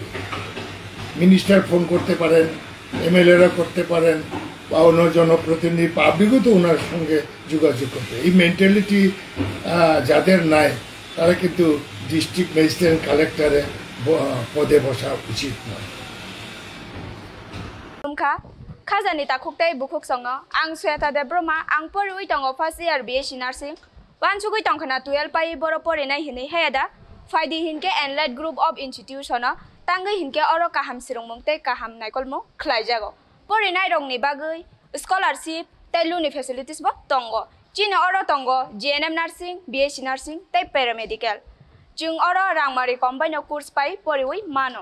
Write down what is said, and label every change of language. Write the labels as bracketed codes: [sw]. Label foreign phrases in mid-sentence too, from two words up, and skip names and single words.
[bn] মিনিস্টার ফোন করতে পারেন, এমএলএরা করতে পারেন, বা অন্য জনপ্রতিনিধি পাবলিকও তো ওনার সঙ্গে যোগাযোগ করতে। এই মেন্টালিটি যাদের নাই তারা কিন্তু ডিস্ট্রিক্ট ম্যাজিস্ট্রেট কালেক্টরে পদে বসা উচিত নয়। [trp] Khajani takhuktai bukhuk songo ang Sweta Debroma ang porui tongo [en] first year BSc nursing [trp] wan chugui tongkhana 12 pai boro porinai hini heda faidi hinke Enlight Group of Institution tangai hinke oro kaham sirungmung tei kaham naikolmo khlaijago porinai rongni bagui scholarship tei luni facilities bo tongo chini oro tongo [en] GNM nursing BSc nursing [trp] tei paramedical jung oro rangmari [en] combine course [trp] pai poriui mano